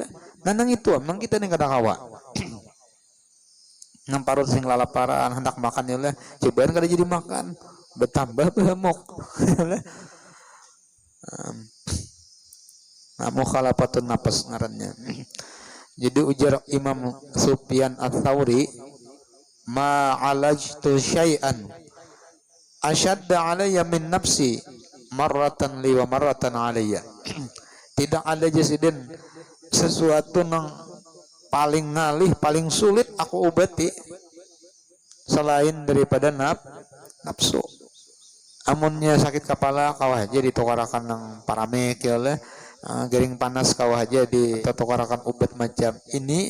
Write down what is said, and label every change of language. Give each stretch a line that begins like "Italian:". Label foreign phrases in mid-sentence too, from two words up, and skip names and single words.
Banjar: Nanang itu memang kita nih kada kawa. Nang parut sing lalaparan hendak makan ya lah, cobaan kada jadi makan, bertambah gemuk.
Arabic: مخالفة النفس ngarannya.
Banjar: Jadi ujar
Arabic: Imam Sufyan Ats-Tsauri, ما عالجت شيئا أشد علي من نفسي مرة لي ومرة علي.
Banjar: Tidak ada jasidin sesuatu yang paling ngalih, paling sulit aku obati selain daripada nafsu. Amunnya sakit kepala kawah aja ditukarakan ng paramek ya lah, garing panas kawah aja ditukarakan obat macam ini.